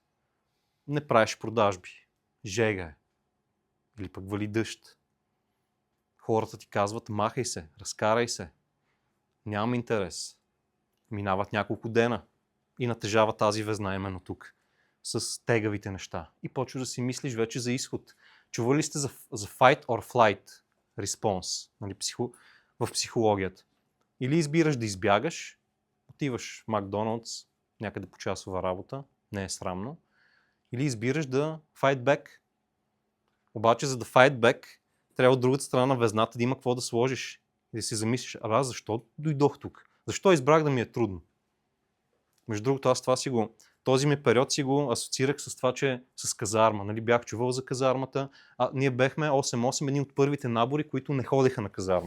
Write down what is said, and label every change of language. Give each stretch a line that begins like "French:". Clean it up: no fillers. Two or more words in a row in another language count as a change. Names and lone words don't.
Bulgarian: Не правиш продажби, жега е, или пък вали дъжд. Хората ти казват, махай се, разкарай се, нямам интерес. Минават няколко дена и натежава тази везна именно тук, с тегавите неща. И почваш да си мислиш вече за изход. Чували ли сте за
English: fight or flight response,
Bulgarian: нали, в психологията? Или избираш да избягаш, отиваш в Макдоналдс, някъде по часова работа, не е срамно, или избираш да
English: fight back.
Bulgarian: Обаче за да
English: fight back,
Bulgarian: трябва от другата страна на везната да има какво да сложиш и да си замислиш, аз защо дойдох тук? Защо избрах да ми е трудно? Между другото, аз този ми период си го асоциирах с това, че с казарма. Нали, бях чувал за казармата. Ние бехме 8-8, едни от първите набори, които не ходеха на казарма.